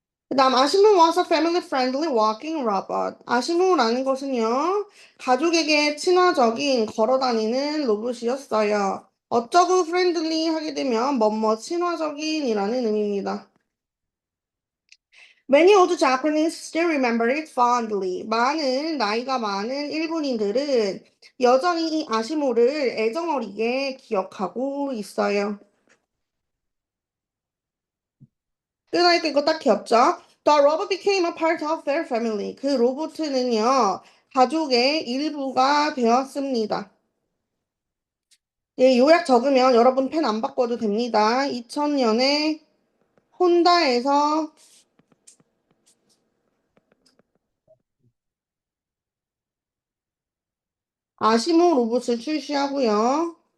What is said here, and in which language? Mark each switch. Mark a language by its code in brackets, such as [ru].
[ko] 그 다음 [en] 아시모 was a family friendly walking robot. [ko] 아시모라는 것은요, 가족에게 친화적인 걸어다니는 로봇이었어요. 어쩌고 friendly 하게 되면 뭐뭐 친화적인이라는 의미입니다. [en] Many old Japanese still remember it fondly. [ko] 많은 나이가 많은 일본인들은 여전히 이 아시모를 애정어리게 기억하고 있어요. 끝나니까 이거 딱 귀엽죠? [en] The robot became a part of their family. [ko] 그 로봇은요, 가족의 일부가 되었습니다. 예, 요약 적으면 여러분 펜 안 바꿔도 됩니다. 2000년에 혼다에서 아시모 로봇을 출시하고요.